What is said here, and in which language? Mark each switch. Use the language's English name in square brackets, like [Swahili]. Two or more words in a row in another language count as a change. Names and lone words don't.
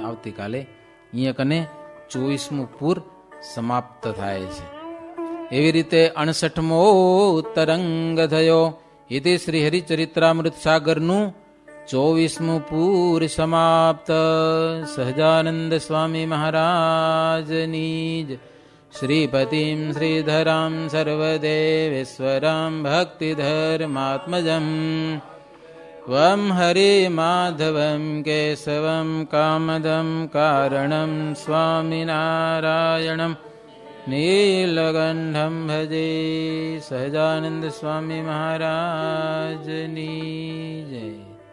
[Gujarati] આવતીકાલે અહીંયા કને 24મું પૂર સમાપ્ત થાય છે. એવી રીતે 68મો તરંગ થયો. એ શ્રી હરિચરિત્રામૃત સાગરનું 24મું પૂર સમાપ્ત. સહજાનંદ સ્વામી મહારાજની જ. [Sanskrit] श्रीपतिं श्रीधरां सर्वदेवेश्वरां भक्तिधर्मात्मजम् त्वं हरिमाधवं केशवं कामदं कारणं स्वामिनारायणं नीलकण्ठं भजे। [Gujarati] સહજાનંદ સ્વામી મહારાજની જય।